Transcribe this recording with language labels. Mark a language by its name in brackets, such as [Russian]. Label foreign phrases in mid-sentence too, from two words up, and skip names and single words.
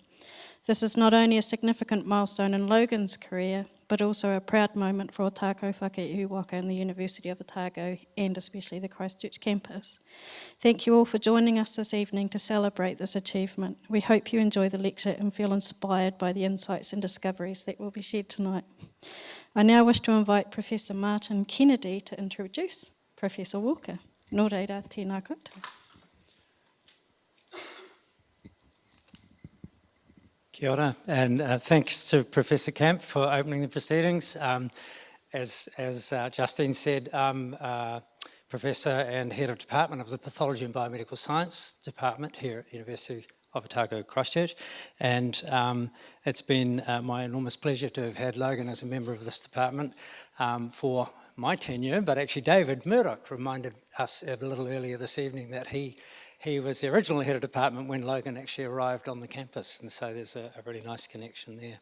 [English] This is not only a significant milestone in Logan's career, but also a proud moment for Otago Whakaihu Waka and the University of Otago, and especially the Christchurch campus. Thank you all for joining us this evening to celebrate this achievement. We hope you enjoy the lecture and feel inspired by the insights and discoveries that will be shared tonight. I now wish to invite Professor Martin Kennedy to introduce Professor Walker. [Māori] Nō reira, tēnā koutou. Kia ora, [English] and thanks to Professor Camp for opening the proceedings. As Justine said, I'm Professor and Head of Department of the Pathology and Biomedical Science Department here at University of Otago Christchurch, and it's been my enormous pleasure to have had Logan as a member of this department for my tenure, but actually David Murdoch reminded us a little earlier this evening that he he was the original head of department when Logan actually arrived on the campus, and so there's a really nice connection there.